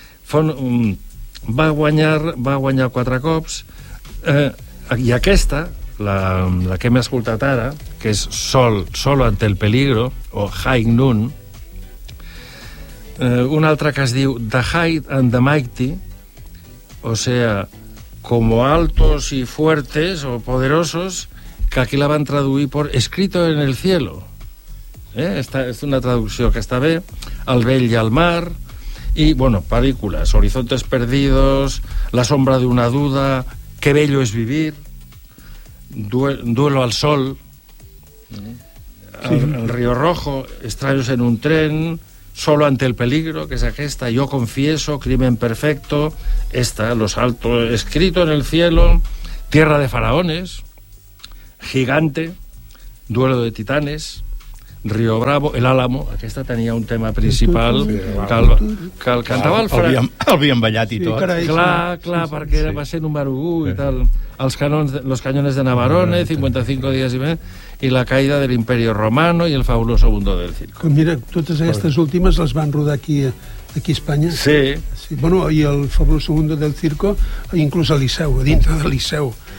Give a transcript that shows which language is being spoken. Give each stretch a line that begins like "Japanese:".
Catalan: Va guanyar 4 cops, i aquesta, la que hem escoltat ara, que és Solo ante el peligro, o High Noon, una altra que es diu The High and the Mighty,
Spanish: o sea, como altos y fuertes o poderosos,
Catalan: que aquí la van traduir per escrito en el cielo. És una traducció que està bé, el vell i el mar,
Spanish: Y bueno, películas, Horizontes perdidos, La sombra de una duda, Qué bello es vivir, Duelo al sol, sí. El río rojo, Extraños en un tren, Solo ante el peligro que se gesta, Yo confieso, Crimen perfecto, esta, Los altos, Escrito en el cielo, Tierra de faraones, Gigante, Duelo de titanes, Río Bravo, El Álamo,
Catalan: aquesta tenia un tema principal, que el cantava el Frank. Havien ballat i tot. Clar, perquè era, va ser número 1 i tal. Els canons, Los cañones de Navarone, 55 dies i més, i La caída del Imperio Romano i El fabuloso mundo del circo. Mira, totes aquestes últimes les van rodar aquí a Espanya. Sí. Sí. Bueno, i El fabuloso mundo del circo, inclús a Liceu, a dintre de Liceu.